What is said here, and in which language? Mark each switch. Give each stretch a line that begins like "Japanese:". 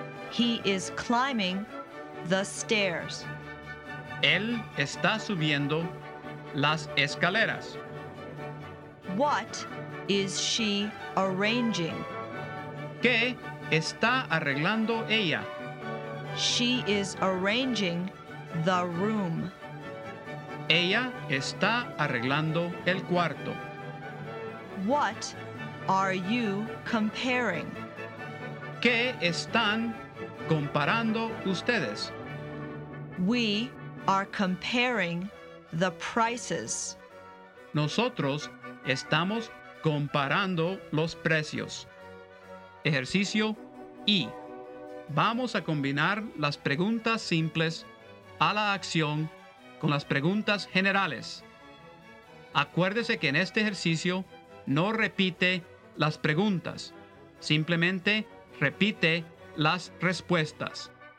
English: He is climbing the stairs.
Spanish: Él está subiendo las escaleras.
English: What is she arranging?
Spanish: ¿Qué está arreglando ella?
English: She is arranging the room.
Spanish: Ella está arreglando el cuarto.
English: What are you comparing?
Spanish: ¿Qué están comparando ustedes?
English: We are comparing the prices.
Spanish: Nosotros estamos comparando los precios. Ejercicio I. Vamos a combinar las preguntas simples a la acción con las preguntas generales. Acuérdese que en este ejercicio no repite las preguntas, simplemente repite las respuestas.